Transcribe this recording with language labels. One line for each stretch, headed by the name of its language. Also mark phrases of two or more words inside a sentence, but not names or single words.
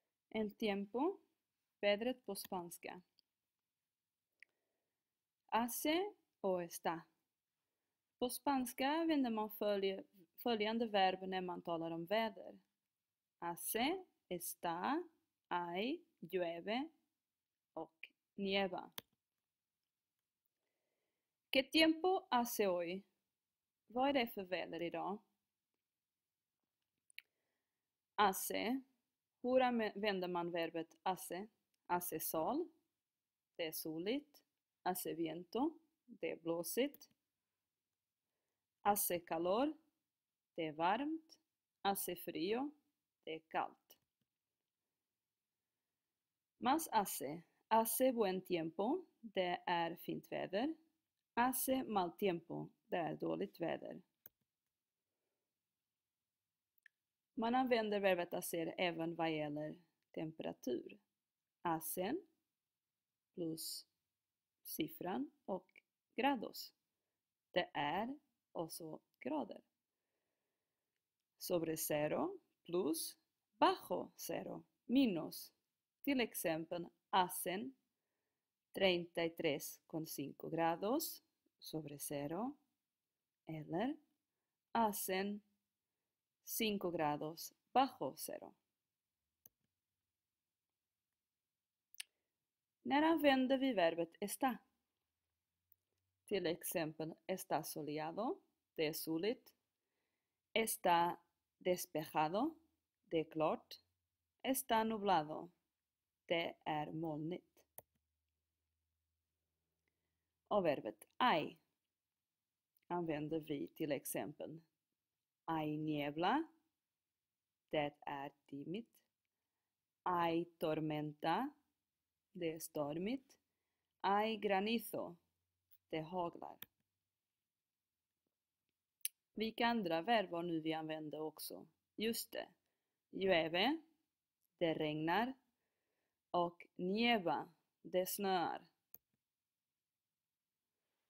Spanish: El tiempo,
Swedish: vädret på spanska.
Spanish: Hace o está.
Swedish: På spanska använder man följande verb när man talar om väder.
Spanish: Hace, está, hay, llueve och nieva. ¿Qué tiempo hace hoy?
Swedish: Vad är det för väder idag?
Spanish: Hace.
Swedish: Hur använder man verbet hace?
Spanish: Hace sol.
Swedish: Det är soligt.
Spanish: Hace viento.
Swedish: Det är blåsigt.
Spanish: Hace calor.
Swedish: Det är varmt.
Spanish: Hace frío.
Swedish: Det är kallt.
Spanish: Más hace. Hace buen tiempo.
Swedish: Det är fint väder.
Spanish: Hace mal tiempo.
Swedish: Det är dåligt väder. Man använder verbet hacer även vad gäller temperatur. Hacen plus siffran och grados. Det är och så grader.
Spanish: Sobre cero plus bajo cero.
Swedish: Minus. Till exempel
Spanish: hacen 33,5 grados sobre cero.
Swedish: Eller
Spanish: hacen 5 grados bajo cero.
Swedish: När använder vi verbet está? Till exempel
Spanish: está soleado,
Swedish: det är soligt.
Spanish: Está despejado,
Swedish: det är klart.
Spanish: Está nublado,
Swedish: det är molnigt. Och verbet hay använder vi till exempel
Spanish: hay niebla,
Swedish: det är dimmigt.
Spanish: Hay tormenta,
Swedish: det är stormigt.
Spanish: Hay granizo,
Swedish: det haglar. Vilka andra verb var nu vi använder också? Just det. Llueve, det regnar. Och nieva, det snöar.